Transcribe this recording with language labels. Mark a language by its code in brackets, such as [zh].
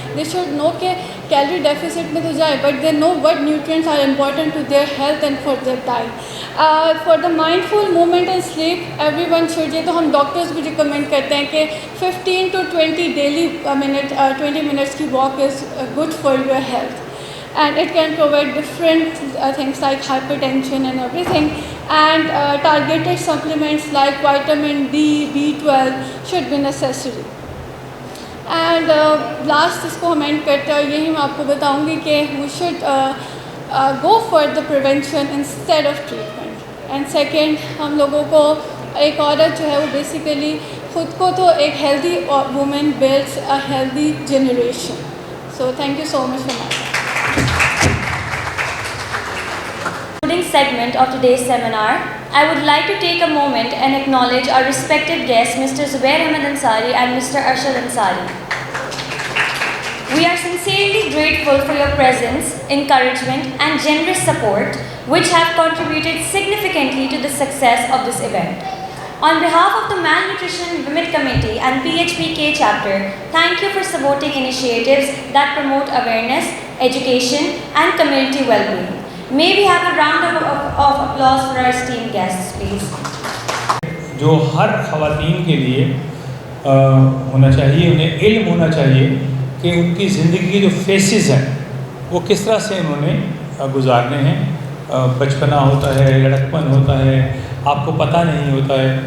[en] they should know کہ calorie deficit [ur] میں تو جائے, [en] But they know what nutrients are important to their health and for their diet. For the mind full movement and sleep every one should, [ur] یہ تو ہم doctors بھی recommend کرتے ہیں کہ [en] 15 to 20 daily minute 20 minutes کی walk is good for your health. And it can provide different things like hypertension and everything, and targeted supplements like vitamin D, B12 should be necessary. And last [ur] اس کو ہم and کرتے ہیں, اور یہی میں آپ کو بتاؤں گی کہ [en] we should go for the prevention instead of treatment. And second, [ur] ہم لوگوں کو, ایک عورت جو ہے وہ بیسیکلی خود کو تو ایک [en] healthy woman builds a healthy generation. So thank you so much for my time. Segment of today's seminar, I would like to take a moment and acknowledge our respected guests, Mr. Zubair Ahmed Ansari and Mr. Arshad Ansari. We are sincerely grateful for your presence, encouragement, and generous support, which have contributed significantly to the success of this event. On behalf of the Malnutrition Women Committee and PHPK chapter, thank you for supporting initiatives that promote awareness, education, and community well-being. May we have a round of applause for our esteemed guests, please. [ur] جو ہر خواتین کے لیے ہونا چاہیے, انہیں علم ہونا چاہیے کہ ان کی زندگی کے جو فیسز ہیں وہ کس طرح سے انہوں نے گزارنے ہیں. بچپنا ہوتا ہے, لڑکپن ہوتا ہے, آپ کو پتہ نہیں ہوتا ہے.